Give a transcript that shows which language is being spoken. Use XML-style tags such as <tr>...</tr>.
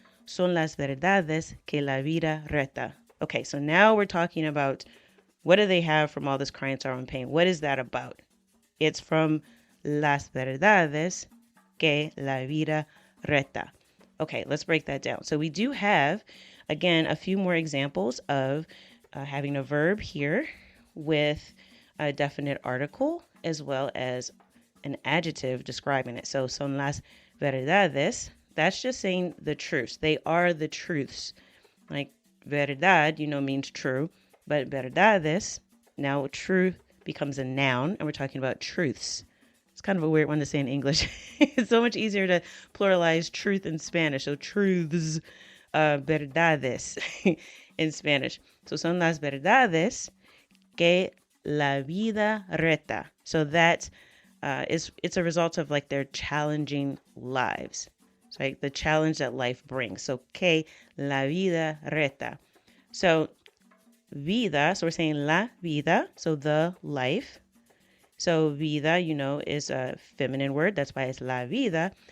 <es>son las verdades que la vida reta.</es> <en>Okay, so now we're talking about what do they have from all this crying, sorrow, and pain? What is that about? It's from</en> <es>las verdades que la vida reta.</es> <en>Okay, let's break that down. So we do have, again, a few more examples of having a verb here with a definite article as well as an adjective describing it. So</en> <es>son las verdades,</es> <en>that's just saying the truths. They are the truths. Like verdad, means true, but verdades, now truth becomes a noun, and we're talking about truths. It's kind of a weird one to say in English. It's so much easier to pluralize truth in Spanish. So truths, verdades in Spanish. So</en> <es>son las verdades que la vida reta.</es> <en>So that it's a result of like their challenging lives. So like the challenge that life brings. So</en> <es>que la vida reta.</es> <en>So vida, so we're saying</en> <es>la vida,</es> <en>so the life. So vida, is a feminine word. That's why it's la vida.</en>